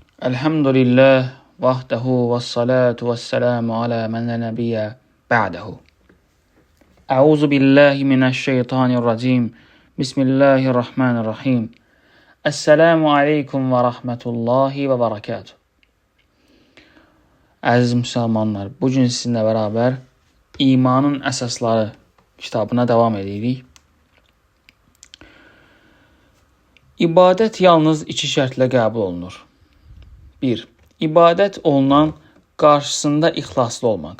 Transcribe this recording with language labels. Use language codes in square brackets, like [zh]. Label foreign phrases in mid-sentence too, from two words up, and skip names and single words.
[ar] الحمد لله وحده والصلاة والسلام على من لا نبي بعده. أعوذ بالله من الشيطان الرجيم. بسم الله الرحمن الرحيم السلام عليكم ورحمة الله وبركاته. [az] Əziz müsəlmanlar, bugün sizinlə bərabər İmanın Əsasları kitabına devam edirik. İbadət yalnız iki şərtlə qəbul olunur. 1. İbadət olunan qarşısında ixlaslı olmaq.